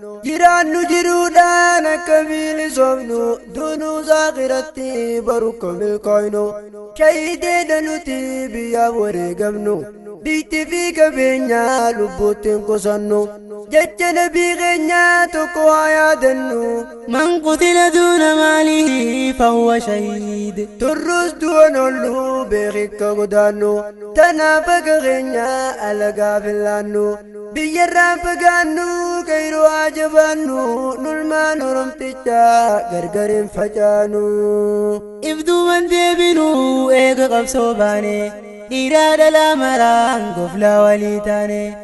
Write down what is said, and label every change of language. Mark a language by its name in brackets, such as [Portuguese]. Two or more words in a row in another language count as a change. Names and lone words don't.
[Oromo] Jiraannu jiruudhaan akka bilisoomnu, duunuu saaqiratti baru ko milkooynu. Shahiideedha nuti biyyaaf wareegamnu, biitti fi qabeenya lubbuutti hin qusannu. Jecha nabii keenya tokko haa yaadannu. [Arabic] من قتل دون ماله فهو شهيد. [Oromo] Turrus du'an oollu beekikka godaannu, tanaaf akka keenya alagaaf hin laannu. Biyyarraan fagaannu Keyroo haa jabaannu, nulmaan Oromtichaa gargar hin facaanu. If duuban deebinu eega qabsoo baane, dhiiraa dhalaa maraan goflaa walii taane.